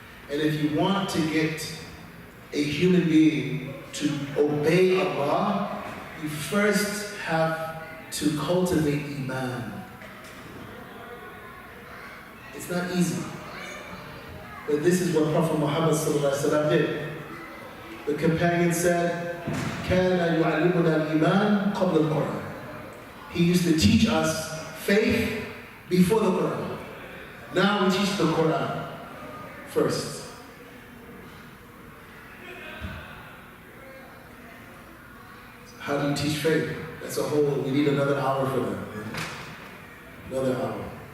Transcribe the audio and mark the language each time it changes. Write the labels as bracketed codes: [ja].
[en] And if you want to get a human being to obey Allah, you first have to cultivate iman. It's not easy. But this is what Prophet Muhammad ﷺ did. The companion said, [ar] كَانَ يُعَلِّمُنَا الْإِيمَانِ قَبْلَ الْقُرْآنِ. [en] He used to teach us faith before the Quran. Now we teach the Quran first. How do you teach faith? That's a whole, we need another hour for that. Another hour.